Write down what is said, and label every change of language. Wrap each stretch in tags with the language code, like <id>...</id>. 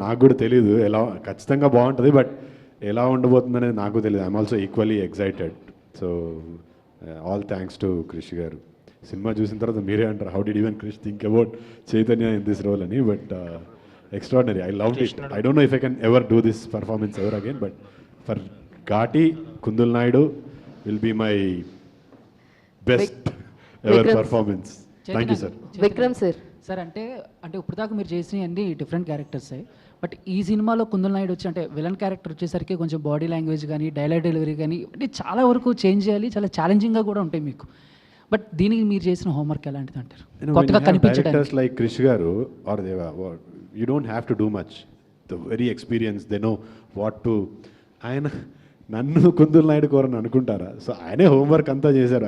<te>నాకు కూడా తెలీదు ఎలా, ఖచ్చితంగా బాగుంటుంది, బట్ ఎలా ఉండబోతుంది అనేది నాకు తెలియదు.</te> <en>I'm also equally excited. So all thanks to Krish గారు.</en> <te>సినిమా చూసిన తర్వాత మీరే అంటారు,</te> <en>How did even Krish think about Chaitanya in this role అని. But extraordinary. I loved it. I don't know if I can ever do this performance ever again, but for Ghati, Kundul Naidu will be my best ever performance. Thank you, sir.</en> <te>Vikram sir. Sir అంటే ఇప్పుడు దాకా మీరు చేసినవి అన్ని different characters, but ఈ సినిమాలో కుందల్ నాయుడు వచ్చి అంటే విలన్ క్యారెక్టర్ వచ్చేసరికి కొంచెం బాడీ లాంగ్వేజ్ కానీ డైలాగ్ డెలివరీ కానీ అంటే చాలా వరకు చేంజ్ చేయాలి, చాలా ఛాలెంజింగ్గా కూడా ఉంటాయి మీకు. బట్ దీనికి మీరు చేసిన హోంవర్క్ ఎలాంటిది అంటారు? కొత్తగా కనిపించడానికి</te> <en>Like Krish గారు or Deva, you don't have to do much. The very experienced, they know what to.</en> <te>ఆయన నన్ను కుందుల్ నాయుడు కోరని అనుకుంటారా? సో ఆయనే హోంవర్క్ అంతా చేశారు.</te>